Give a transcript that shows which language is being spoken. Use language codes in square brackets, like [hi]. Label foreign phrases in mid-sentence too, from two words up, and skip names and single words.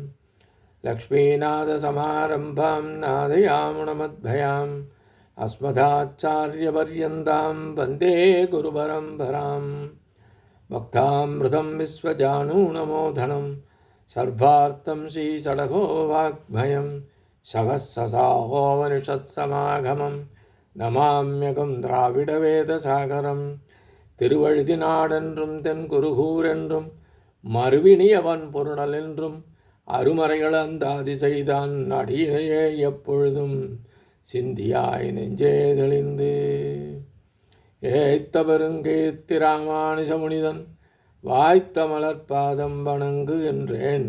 [sa] लक्ष्मीनाथसमारम्भां नादयामुनमद्भयाम् अस्मदाचार्यपर्यन्तां वन्दे गुरुपरम्परां भक्तामृतं विश्वजानूनमोधनं सर्वार्थं श्रीषडगो वाग्भयं सहस्रसाहोपनिषत्समागमं नमाम्यहं द्राविड वेदसागरम्. [ta] திருவழுதினாடென்றும் தென் குருகூரென்றும் மறுவினியவன் பொருணல் என்றும் அருமறைகள் அந்தாதி செய்தான் அடியினையே எப்பொழுதும் சிந்தியாய் நெஞ்சே தெளிந்து ஏய்த்த பெருங்கீர்த்தி ராமானுஜ முனிதன் வாய்த்த மலர்பாதம் வணங்கு என்றேன்.